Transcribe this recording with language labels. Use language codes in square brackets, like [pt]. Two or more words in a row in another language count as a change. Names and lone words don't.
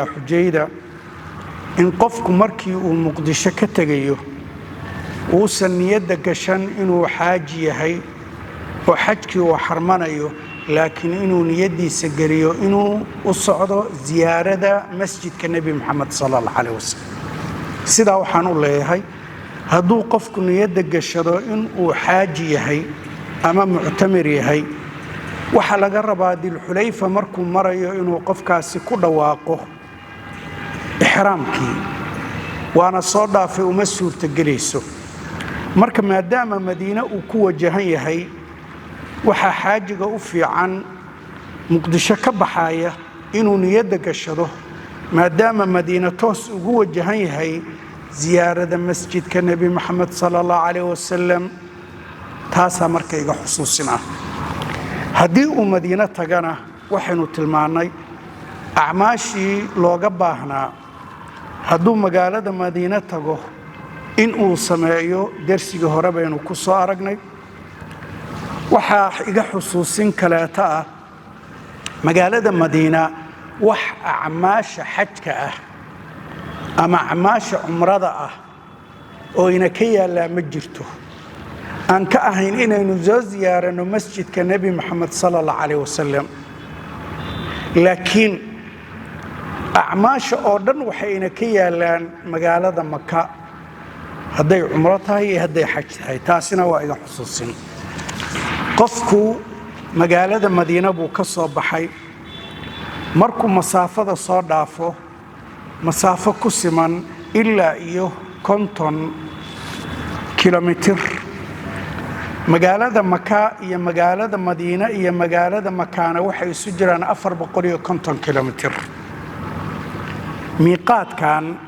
[so] xujayda in qofku markii uu Muqdisho ka tagayo uu saniyada gashan inuu xaaji yahay oo xajkii uu xarmanayo laakiin inuu niyadiisa gariyo inuu u socdo ziyaarada masjidka Nabi Muhammad [ar] صلى الله عليه وسلم [so] sida waxaan u leeyahay hadduu qofku niyada gashado in uu xaaji yahay ama mu'tamir yahay waxa laga rabaa dil xulayfa markuu marayo inuu qofkaasi ku dhawaaqo ihraamkii waana soo dhaafay uma suurta galayso marka maadaama Madiina uu ku wajahan yahay waxa xaajiga u fiican Muqdisho ka baxaya inuu niyada gashado maadaama Madiina toos ugu wajahan yahay ziyaarada masjidka Nabi Muhammad [ar] صلى الله عليه وسلم [so] taasa marka iga xusuusina haddii uu Madiina tagana waxaynu tilmaanay acmaashii looga baahnaa hadduu magaalada Madiina tago in uu sameeyo darsiga hore baynu ku soo aragnay waxa iga xusuusin kaleeta ah magaalada Madiina wax acmaasha xajka ah ama acmaasha umrada ah oo ina ka yaala ma jirto aan ka ahayn inaynu soo ziyaarano masjidka Nabi Muhammad [ar] صلى الله عليه وسلم [so] laakiin acmaasha oo dhan waxayna ka yaalaan magaalada Makka haday umro tahay iyo haday xaj tahay taasina waa iga xusuusin qofku magaalada Madiina buu ka soo baxay markuu masaafada soo dhaafo masaafo ku siman ilaa iyo 50 kilomitir magaalada Makka iyo magaalada Madiina iyo magaalada Makana waxay isu jiraan 450 kilomitir miiqaadkan